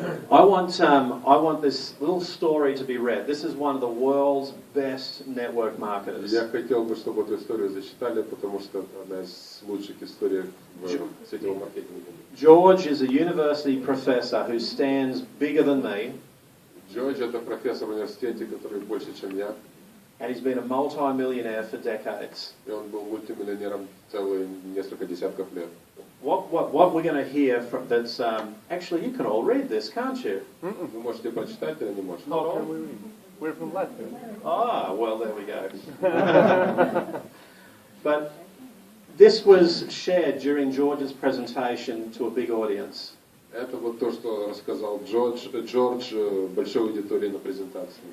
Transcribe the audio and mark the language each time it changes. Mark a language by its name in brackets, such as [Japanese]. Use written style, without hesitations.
[English] I want this little story to be read. This is one of the world's best network marketers. [Russian] Я хотел бы, чтобы эту историю зачитали, потому что это одна из лучших историй в сетевом маркетинге. [English] George is a university professor who stands bigger than me. [Russian] George это профессор в университете, который больше, чем я. [English] And he's been a multi-millionaire for decades. [Russian] И он был мультимиллионером целые несколько десятков лет. [English] What we're going to hear from that's actually you can all read this, can't you? [Russian] Вы можете прочитать или не можете? [English] Not all. We're from Latvia. Ah, well there we go. But this was shared during George's presentation to a big audience. [Russian] Это вот то, что рассказал Джордж большой аудитории на презентации.